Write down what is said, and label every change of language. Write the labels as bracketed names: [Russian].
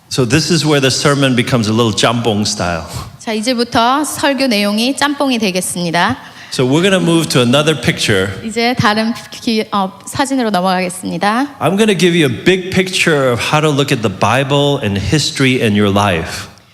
[English] So this is where the sermon becomes a little jambong style. [Korean] 자, 이제부터 설교 내용이 짬뽕이 되겠습니다. [English] So we're going to move to another picture. [Korean] 이제 다른 사진으로 넘어가겠습니다. [English] I'm going to give you a big picture of how to look at the Bible and history in your life.